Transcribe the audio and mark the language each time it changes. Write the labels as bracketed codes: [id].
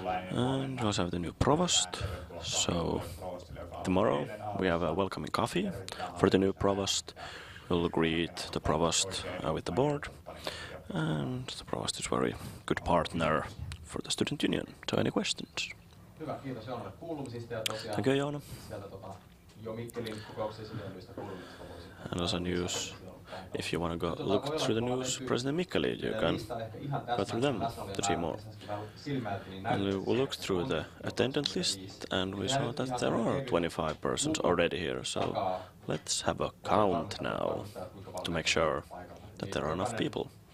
[en] And we also have the new provost. So tomorrow we have a welcoming coffee for the new provost. We'll greet the provost with the board. And the provost is a very good partner for the student union. So any questions? [fi] Hyvä, kiitos Joonalle kuulumisista ja tosiaan [en] Thank you, Joona. [fi] sieltä jo Mikkelin kokouksen esitellyistä kuulumisista voisi. [en] And also news, if you want to go look through the news, President Mikkeli, you can go through them to see more. And we looked through the attendance list and we saw that there are 25 persons already here, so let's have a count now to make sure that there are enough people.